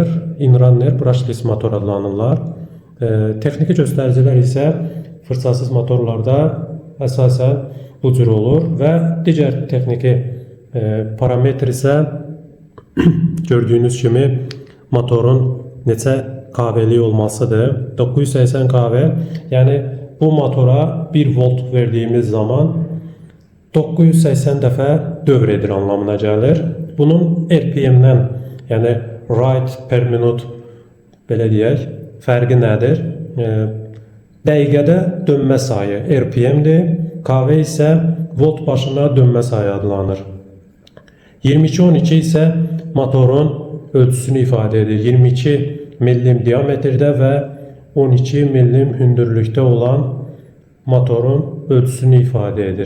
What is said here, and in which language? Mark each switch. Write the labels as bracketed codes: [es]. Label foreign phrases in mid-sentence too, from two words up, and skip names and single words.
[en] Inrunner brushless motor [az] adlanırlar. Texniki göstəricilər isə fırçasız motorlarda əsasən bu cür olur və digər texniki parametr isə gördüyünüz kimi motorun neçə kV'lik olmasıdır. 980 kV, yəni bu motora 1 volt verdiyimiz zaman 980 dəfə dövr edir anlamına gəlir. Bunun RPM-dən, yəni [en] rate per minute [az] belə deyək, fərqi nədir? Dəqiqədə dönmə sayı RPM-dir, kV isə volt başına dönmə sayı adlanır. 2212 isə motorun ölçüsünü ifadə edir. 22 millim diametrdə və 12 millim hündürlükdə olan motorun ölçüsünü ifadə edir.